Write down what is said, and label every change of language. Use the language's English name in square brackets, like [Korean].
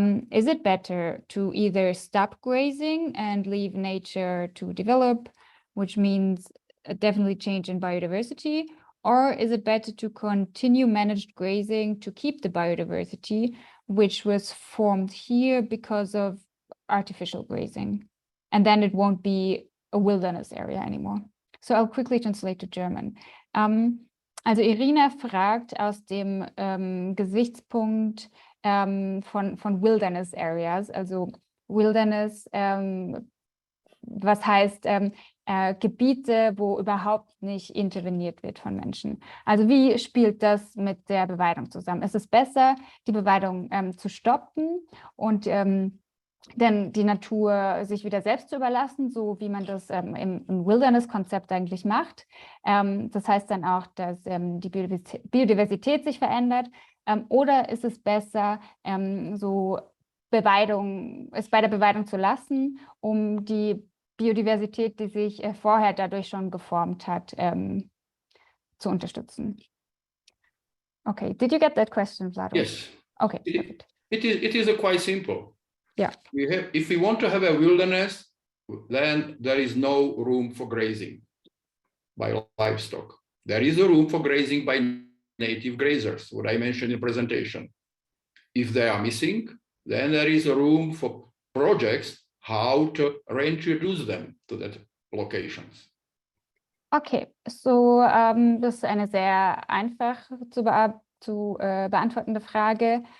[English] Is it better to either stop grazing and leave nature to develop, which means a definitely change in biodiversity, or is it better to continue managed grazing to keep the biodiversity, which was formed here because of artificial grazing? And then it won't be a wilderness area anymore. So I'll quickly translate to German. [German] Also Irina fragt aus dem Gesichtspunkt von Wilderness Areas, also Wilderness, was heißt Gebiete, wo überhaupt nicht interveniert wird von Menschen. Also wie spielt das mit der Beweidung zusammen? Ist es besser, die Beweidung zu stoppen und denn die Natur sich wieder selbst zu überlassen, so wie man das im Wilderness-Konzept eigentlich macht. Das heißt dann auch, dass die Biodiversität sich verändert. Oder ist es besser, es bei der Beweidung zu lassen, um die Biodiversität, die sich vorher dadurch schon geformt hat, zu unterstützen? [English] Okay, did you get that question, Vlado? Yes. Okay, perfect. It is quite simple. Yeah. If we want to have a wilderness, then there is no room for grazing by livestock. There is a room for grazing by native grazers, what I mentioned in the presentation. If they are missing, then there is a room for projects how to reintroduce them to that locations. [German] Okay, so das ist eine sehr einfach zu beantwortende Frage.